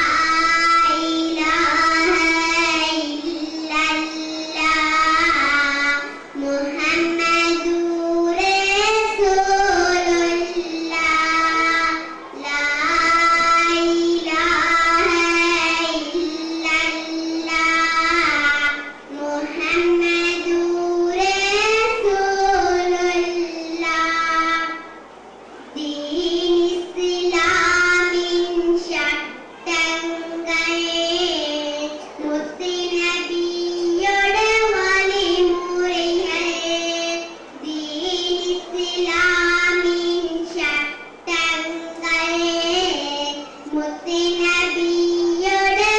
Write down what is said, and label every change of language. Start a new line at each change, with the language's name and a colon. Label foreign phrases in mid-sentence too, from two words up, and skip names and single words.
Arabic: إله إلا الله محمد رسول الله لا إله إلا الله محمد رسول الله دين إسلام
Tamil: சட்டங்கள் முத்து நபியோட வழிமுறைகள்
Arabic: دين الإسلام
Tamil: சட்டங்கள் முத்து நபியோட